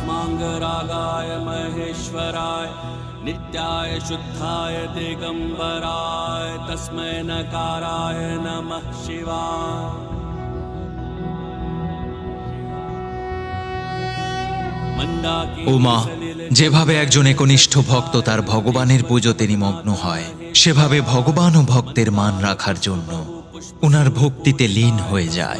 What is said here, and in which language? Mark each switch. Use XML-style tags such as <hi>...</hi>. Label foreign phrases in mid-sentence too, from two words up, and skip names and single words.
<sa>भस्मांगरागाय महेश्वराय नित्याय शुद्धाय दिगंबराय तस्मै नकाराय नमः शिवाय।</sa> <bn>উমা যেভাবে একজন একনিষ্ঠ ভক্ত তার ভগবানের পুজোতে নিমগ্ন হয়, সেভাবে ভগবানও ভক্তের মান রাখার জন্য ওনার ভক্তিতে লীন হয়ে যায়।</bn>